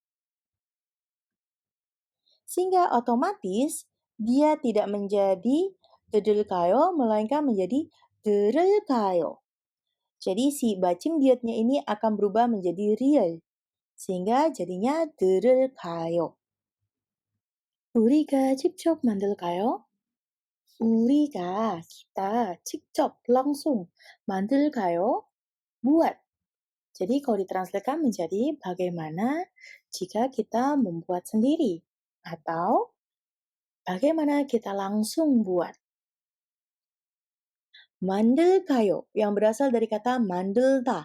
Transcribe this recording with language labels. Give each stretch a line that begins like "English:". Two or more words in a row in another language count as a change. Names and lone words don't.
Indonesian: Sehingga otomatis dia tidak menjadi dedelkayo, melainkan menjadi derelkayo. Jadi si bacim dietnya ini akan berubah menjadi real. Sehingga jadinya derelkayo.
Korean: 우리가 직접 만들까요? 우리가 kita 직접 langsung 만들까요?
Indonesian: Buat. Jadi kalau ditranslatekan menjadi bagaimana jika kita membuat sendiri atau bagaimana kita langsung buat. Mandelkayo yang berasal dari kata mandelta.